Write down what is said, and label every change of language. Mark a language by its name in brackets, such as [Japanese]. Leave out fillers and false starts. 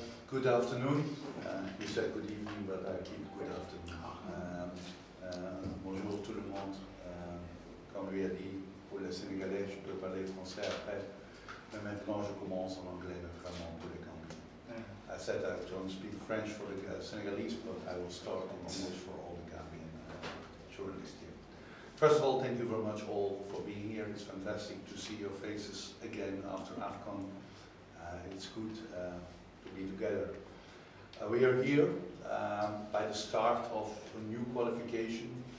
[English] Good afternoon. You said good evening, but I keep good afternoon. [French] Bonjour tout le monde. Comme lui a dit, pour les Sénégalais, je peux parler français après. Mais maintenant, je commence en anglais, notamment pour les Gambiens. [English] I said I don't speak French for the Senegalese, but I will start in English for all the Gambian journalists here. First of all, thank you very much all for being here. It's fantastic to see your faces again after AFCON. It's good to be together. We are here by the start of a new qualification.